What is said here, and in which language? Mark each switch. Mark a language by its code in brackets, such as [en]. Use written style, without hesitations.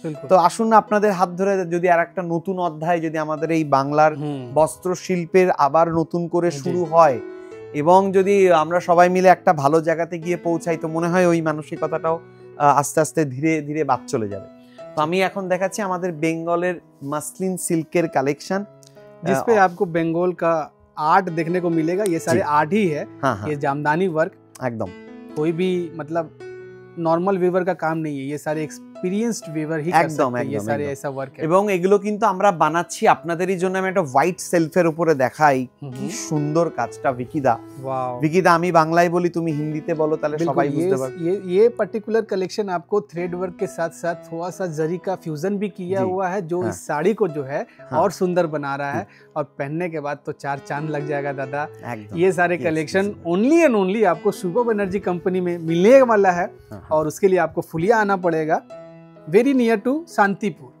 [bn] তো আসুন আপনাদের হাত ধরে যদি আর একটা নতুন অধ্যায় যদি আমাদের এই বাংলার বস্ত্র শিল্পের আবার নতুন করে শুরু হয় এবং যদি আমরা সবাই মিলে একটা ভালো জায়গাতে গিয়ে পৌঁছাই, তো মনে হয় ওই মানসিকতাটাও আস্তে আস্তে ধীরে ধীরে বাদ চলে যাবে। তো আমি এখন দেখাচ্ছি আমাদের বেঙ্গলের মাসলিন সিল্কের কালেকশন, [hi] जिसपे आपको बंगाल का आर्ट देखने को मिलेगा। ये सारे आर्ट ही है। ये जामदानी वर्क एकदम कोई भी मतलब नॉर्मल वीवर का काम नहीं है, ये सारे एक्सपीरियंसड वीवर ही कर सकते हैं, ये सारे ऐसा वर्क है। [bn] এবং এগুলো কিন্তু আমরা বানাচ্ছি আপনাদেরই জন্য। আমি একটা হোয়াইট সেলফের উপরে দেখাই, কি সুন্দর কাজটা ভিকিদা। वाओ ভিকিদা, আমি বাংলায় বলি, তুমি হিন্দিতে বলো, তাহলে সবাই বুঝতে পারবে। [hi] ये पर्टिकुलर कलेक्शन आपको थ्रेड वर्क के साथ साथ थोड़ा सा जरी का फ्यूजन भी किया हुआ है, जो इस साड़ी को जो है और सुंदर बना रहा है, और पहनने के बाद तो 4 चांद लग जाएगा दादा। ये सारे कलेक्शन ओनली एंड ओनली आपको सुबह एनर्जी कंपनी में मिलने वाला है, और उसके लिए आपको फुलिया आना पड़ेगा, वेरी नियर टू शांतिपुर।